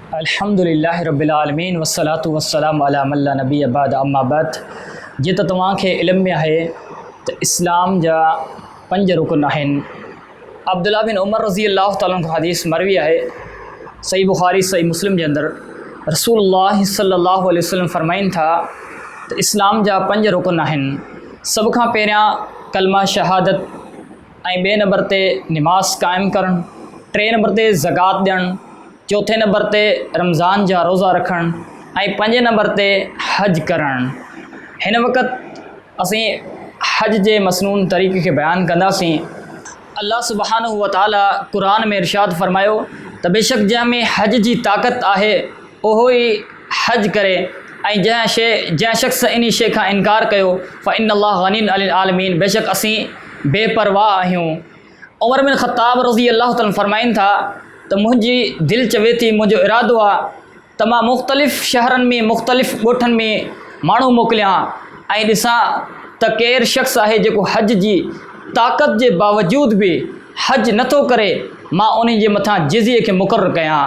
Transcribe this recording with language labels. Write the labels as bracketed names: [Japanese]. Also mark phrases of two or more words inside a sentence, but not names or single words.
[Arabic] الحمد لله رب العالمين والصلاة والسلام على من لا نبي بعد أما بعد. [Sindhi] जी तो तव्हांखे इल्म में है तो इस्लाम जा 5 रुकन आहिनि। अब्दुल्लाह बिन उमर [Arabic] رضي الله تعالى عنه [Sindhi] हदीस मरवी है सही बुखारी सही मुस्लिम के अंदर रसूलुल्लाह [Arabic] صلى الله عليه وسلم [Sindhi] फरमाइन था तो इस्लाम जा 5 रुकन आहिनि। सब खां पहिरियां कलमा शहादत ऐं ॿिए नंबर ते निमाज़ क़ाइमु करणु, 3 नंबर ते ज़कात ॾियणु, 4थे नंबर ते रमज़ान जा रोज़ा रखणु ऐं 5 नंबर ते हज करणु। हिन वक़्त असीं हज जे मसनून तरीक़े के बयान कंदासीं। अल्लाह [Arabic] سبحانه وتعالى [Sindhi] क़ुरान में इरशाद फरमायो त बेशक जंहिंमें हज जी ताक़त आहे उहो ई हज करे ऐं जंहिं शख़्स इन शइ खां इनकार कयो [Arabic] فإن الله غني عن العالمين, [Sindhi] बेशक असीं बेपरवाह आहियूं। उमर बिन ख़त्ताब [Arabic] رضي الله تعالى [Sindhi] फरमाइनि था त मुंहिंजी दिलि चवे थी, मुंहिंजो इरादो आहे त मां मुख़्तलिफ़ शहरनि में मुख़्तलिफ़ ॻोठनि में माण्हू मोकिलियां ऐं ॾिसां त केरु शख़्स आहे जेको हज जी ताक़त जे बावजूद भी हज नथो करे, मां उन जे मथां जिज़िये खे मुक़ररु कयां।